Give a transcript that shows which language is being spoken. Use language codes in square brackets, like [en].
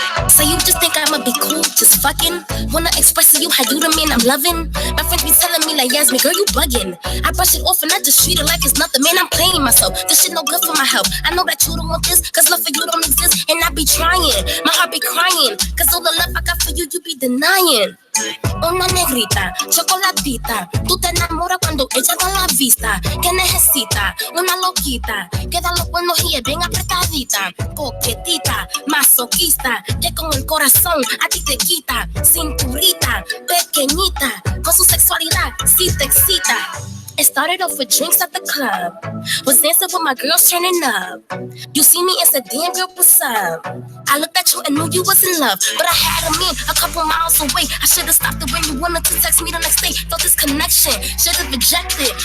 [en] So you just think I'ma be cool, just fucking? Wanna express to you how you the man I'm loving? My friends be telling me like, Yasmin, girl, you bugging. I brush it off and I just treat it like it's nothing. Man, I'm playing myself. This shit no good for my health. I know that you don't want this, cause love for you don't exist. And I be trying, my heart be crying, cause all the love I got for you, you be denying. [es] Una negrita, chocolatita. Tú te enamoras cuando ella da la vista. Que necesita una loquita, que da los buenos y es bien apretadita. Coquetita, masoquista, que con el corazón a ti te quita. Cinturita, pequeñita, con su sexualidad sí te excita. [en] It started off with drinks at the club. Was dancing with my girls turning up. You see me and said, damn girl, what's up? I looked at you and knew you was in love, but I had a man a couple miles away. I should've stopped it when you wanted to text me the next day. Felt this connection, should've rejected.